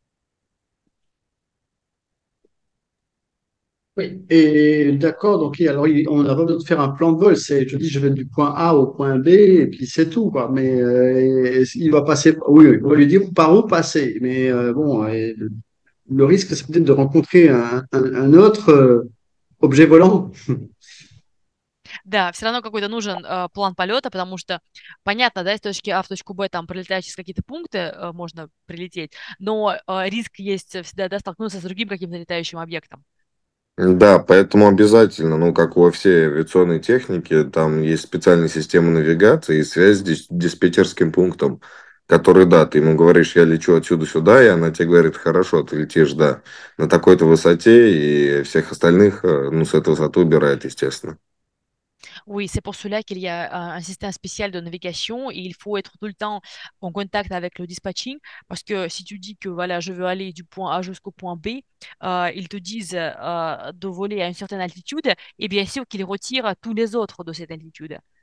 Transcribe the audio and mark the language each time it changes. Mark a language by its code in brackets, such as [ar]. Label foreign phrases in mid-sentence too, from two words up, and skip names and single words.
[fr] Oui, et d'accord, donc alors on a pas besoin de faire un plan de vol, c'est, je dis, je vais du point A au point B, et puis c'est tout, quoi. Mais il va passer, oui, oui, on va lui dire par où passer. Mais bon, le risque, c'est peut-être de rencontrer un autre objet volant. [ru] Да, все равно какой-то нужен план полета, потому что понятно, да, из точки А в точку Б там пролетать через какие-то пункты можно прилететь, но риск есть всегда, да, столкнуться с другим каким-то летающим объектом. Да, поэтому обязательно, ну, как во всей авиационной технике, там есть специальная система навигации и связь с диспетчерским пунктом, который, да, ты ему говоришь, я лечу отсюда сюда, и она тебе говорит, хорошо, ты летишь, да, на такой-то высоте, и всех остальных, ну, с этой высоты убирает, естественно. [fr] Oui, c'est pour cela qu'il y a un système spécial de navigation et il faut être tout le temps en contact avec le dispatching parce que si tu dis que voilà, je veux aller du point A jusqu'au point B, ils te disent de voler à une certaine altitude et bien sûr qu'ils retirent tous les autres de cette altitude.